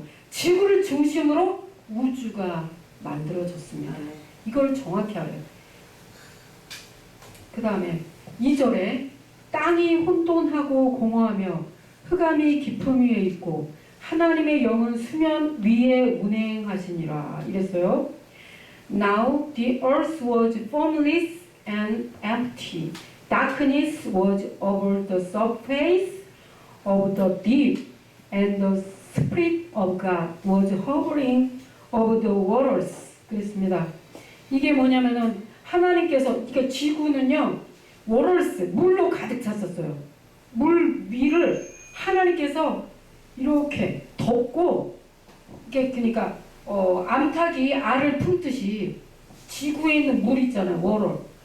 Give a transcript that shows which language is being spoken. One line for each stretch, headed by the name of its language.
Korean: 지구를 중심으로 우주가 만들어졌습니다. 아멘. 이걸 정확히 알아요. 그 다음에 2절에 땅이 혼돈하고 공허하며 흑암이 깊음 위에 있고 하나님의 영은 수면 위에 운행하시니라 이랬어요.
English: Now the earth was formless and empty. Darkness was over the surface of the deep, and the Spirit of God was hovering over the waters.
Korean: 그랬습니다. 이게 뭐냐면은 하나님께서, 그러니까 지구는요, waters, 물로 가득 찼었어요. 물 위를 하나님께서 이렇게 덮고, 이게 그러니까 암탉이 알을 품듯이 지구에 있는 물 있잖아요, 워터.